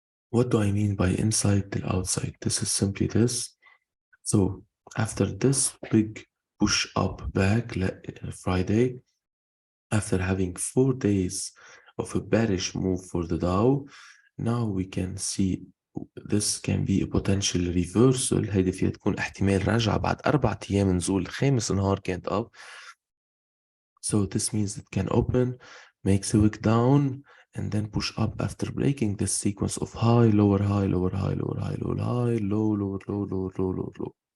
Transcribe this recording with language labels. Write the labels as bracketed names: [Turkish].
[English] What do I mean by inside till outside? This is simply this. So after this big push up back Friday, after having 4 days of a bearish move for the Dow, now we can see this can be a potential reversal. [Arabic] هيدي فيها تكون احتمال رجعة بعد 4 أيام نزول. خامس نهار كانت up. [English] So this means it can open, makes a wick down, and then push up after breaking this sequence of high, lower, high, lower, high, lower, high, lower, high, low, lower, low, lower, low, lower, low.